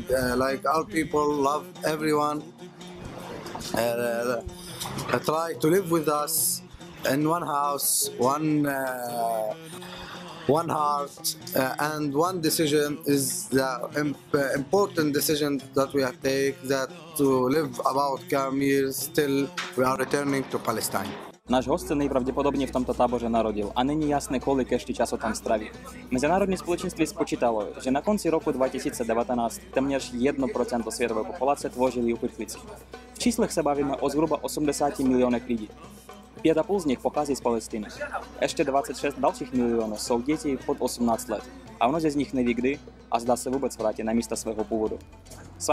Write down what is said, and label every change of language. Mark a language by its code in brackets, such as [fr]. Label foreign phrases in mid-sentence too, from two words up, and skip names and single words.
[en] Like our people love everyone. Try to live with us in one house, one heart, and one decision is the important decision that we have taken, that to live about come years till we are returning to Palestine. [cs] Náš host se nejpravděpodobně v tomto táboře narodil a není jasné, kolik ještě času tam stráví. Mezinárodní společenství spočítalo, že na konci roku 2019 téměř 1% světové populace tvořili uprchlíci. V číslech se bavíme o zhruba 80 milionech lidí. 5,5 z nich pochází z Palestiny. Ještě 26 dalších milionů jsou děti pod 18 let a mnozí z nich neví kdy a zdá se vůbec vrátí na místa svého původu.